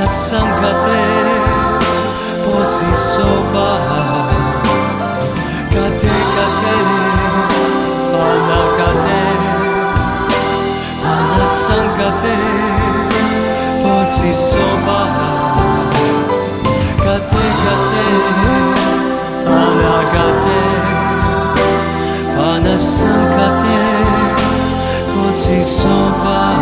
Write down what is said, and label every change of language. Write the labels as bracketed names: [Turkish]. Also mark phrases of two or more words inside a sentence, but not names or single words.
[Sanskrit] संगते बोधि स्वाहा गते गते पारगते पारसंगते बोधि स्वाहा गते गते, पारगते, पारसंगते, बोधि स्वाहा.